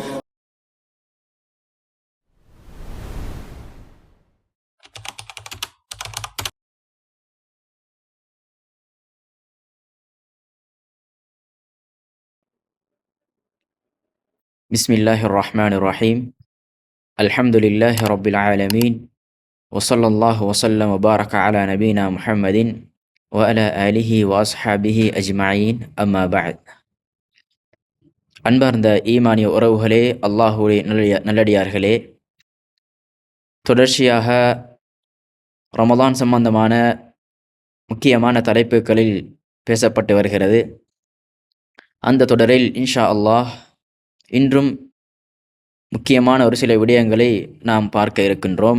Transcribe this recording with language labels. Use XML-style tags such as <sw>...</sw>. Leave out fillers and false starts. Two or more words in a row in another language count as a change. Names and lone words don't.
<ar>بسم الله الرحمن الرحيم. الحمد لله رب العالمين، وصلى الله وسلم وبارك على نبينا محمد وعلى آله وأصحابه أجمعين. أما بعد.</ar> <ta>அன்பார்ந்த ஈமானிய உறவுகளே, அல்லாஹுடைய நல்லடியார்களே, தொடர்ச்சியாக ரமலான் சம்பந்தமான முக்கியமான தலைப்புகளில் பேசப்பட்டு வருகிறது. அந்த தொடரில்</ta> <ar>إن شاء الله</ar> <ta>இன்றும் முக்கியமான ஒரு சில விடயங்களை நாம் பார்க்க இருக்கின்றோம்.</ta>